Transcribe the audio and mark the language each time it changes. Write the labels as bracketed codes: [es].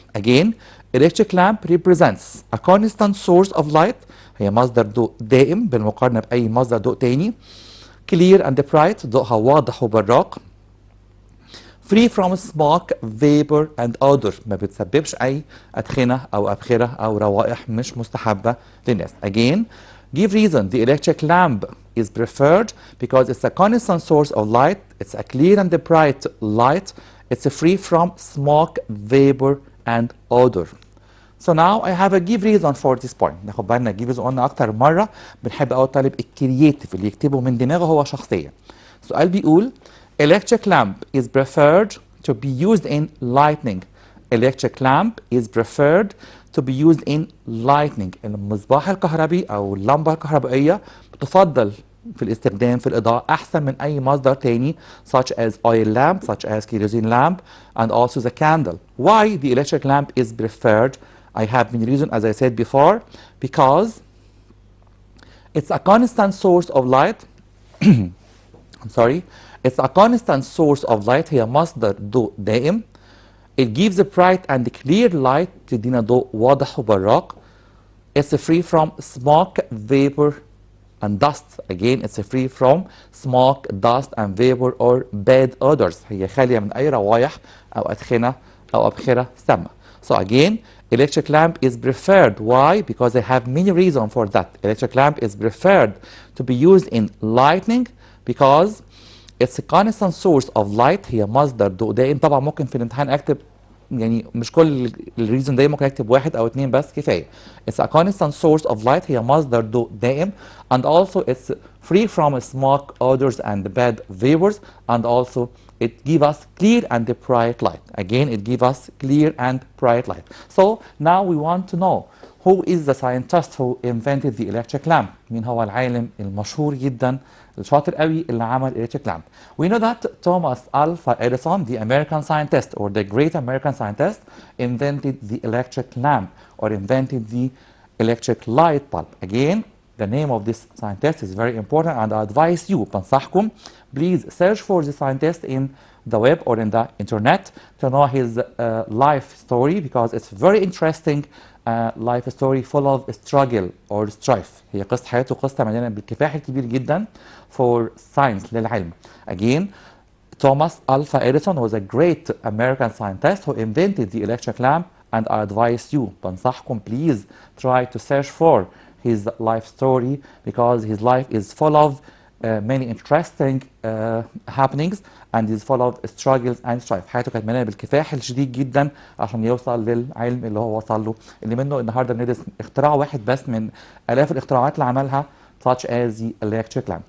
[en] Again, electric lamp represents a constant source of light. [ar] هي مصدر ضوء دائم بالمقارنة بأي مصدر ضوء تاني. [en] Clear and bright. [ar] ضوءها واضح وبراق. [en] Free from smoke, vapor and odor. [ar] ما بتسببش أي أدخنة أو أبخرة أو روائح مش مستحبة للناس. Again, [en] Give reason. The electric lamp is preferred because it's a constant source of light. It's a clear and bright light. It's free from smoke, vapor, and odor. So now I have a give reason for this point. [ar] ناخد بالنا give reason قلنا أكتر مرة بنحب أول طالب الكرييتيف اللي يكتبه من دماغه هو شخصيا. سؤال بيقول [en] electric lamp is preferred to be used in lightning. Electric lamp is preferred to be used in lightning. [ar] المصباح الكهربي أو اللمبة الكهربائية بتفضل في الاستخدام في الإضاءة أحسن من أي مصدر تاني [en] such as oil lamp, such as kerosene lamp, and also the candle. Why the electric lamp is preferred? I have many reasons, as I said before, because it's a constant source of light. I'm sorry. It's a constant source of light. [ar] هي مصدر ضوء دائم. [en] It gives a bright and clear light. [ar] تدينا ضوء واضح وبراق. [en] It's free from smoke, vapor, and dust. Again, it's free from smoke, dust, and vapor or bad odors. [ar] هي خالية من أي روايح أو أدخنة أو أبخرة سامة. [en] So again, electric lamp is preferred. Why? Because I have many reasons for that. Electric lamp is preferred to be used in lighting because it's a constant source of light. [ar] هي مصدر ضوء دائم. طبعا ممكن في الامتحان اكتب يعني مش كل الريزون ده ممكن اكتب واحد او اتنين بس كفايه. [en] It's a constant source of light. [ar] هي مصدر ضوء دائم. [en] And also it's free from smoke, odors, and bad vapors. And also it gives us clear and bright light. Again, it gives us clear and bright light. So now we want to know who is the scientist who invented the electric lamp. [ar] مين هو العالم المشهور جدا الشاطر قوي اللي عمل electric lamp. [en] We know that Thomas Alva Edison, the American scientist or the great American scientist, invented the electric lamp or invented the electric light bulb. Again, the name of this scientist is very important and I advise you, [ar] بنصحكم, [en] please search for the scientist in the web or in the internet to know his life story because it's very interesting life story full of struggle or strife. [ar] هي قصة حياته قصة مليانة بالكفاح الكبير جدا [en] for science [ar] للعلم. [en] Again, Thomas Alva Edison was a great American scientist who invented the electric lamp and I advise you, [ar] بنصحكم, [en] please try to search for his life story because his life is full of many interesting happenings and is full of struggles and strife. [ar] حياته كانت مليانه بالكفاح الشديد جدا عشان يوصل للعلم اللي هو وصل له اللي منه النهارده بندرس اختراع واحد بس من الاف الاختراعات اللي عملها [en] such as the electric lamp.